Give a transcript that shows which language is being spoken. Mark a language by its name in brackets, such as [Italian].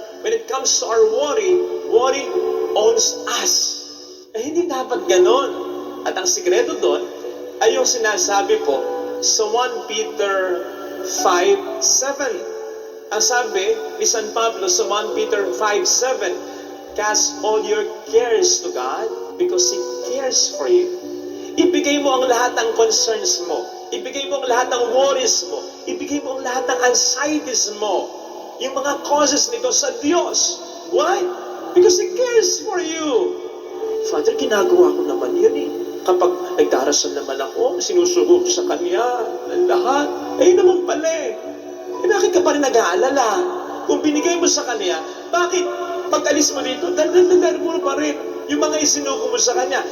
[English] When it comes to our worry owns us. [Filipino] Eh hindi dapat ganon. At ang sikreto doon ay yung sinasabi po sa 1 Peter 5:7. Ang sabi ni San Pablo sa 1 Peter 5:7, [English] cast all your cares to God because He cares for you. [Filipino] Ibigay mo ang lahat ng concerns mo. Ibigay mo ang lahat ng worries mo. Ibigay mo ang lahat ng anxieties mo. Yung mga causes nito sa Diyos. [English] Why? Because He cares for you. [Filipino] Father, ginagawa ko naman yun eh. Kapag nagdarasal naman ako, sinusugo ko sa Kanya ang lahat. Eh naman pala eh. Eh bakit ka pa rin nag-aalala? Kung binigay mo sa Kanya, bakit pag-alis mo dito, dal mo pa rin yung mga isinuko mo sa Kanya?